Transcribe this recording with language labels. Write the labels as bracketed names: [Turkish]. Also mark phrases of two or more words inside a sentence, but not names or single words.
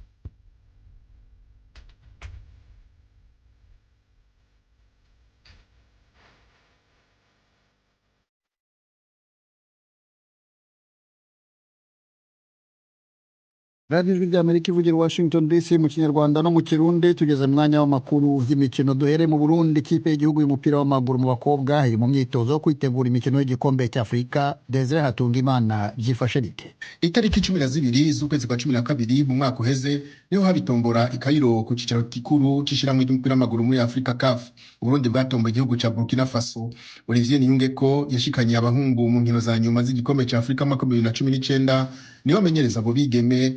[Kinyarwanda] Radio Ijwi ry'Amerika ivugira Washington DC mu Kinyarwanda no mu Kirundi. Tugeze mu mwanya w'amakuru y'imikino. Duhere mu Burundi. Ikipe y'igihugu y'umupira w'amaguru mu bakobwa iri mu myitozo yo kwitegura imikino y'igikombe cy'Afrika. Desire Hatungimana byifashe bite? [Rundi] Itariki 12 z'ukwezi kwa 12 mu mwaka uheze niho habitombora i Cairo ku cicaro gikuru c'ishiramwe ry'umupira w'amaguru muri Afrika CAF. Uburundi bwatomboye igihugu ca Burkina Faso. Olivier Niyungeko yashikanye abahungu mu nkino za nyuma z'igikombe cy'Afrika mu 2019 niwe amenyereza abo bigeme.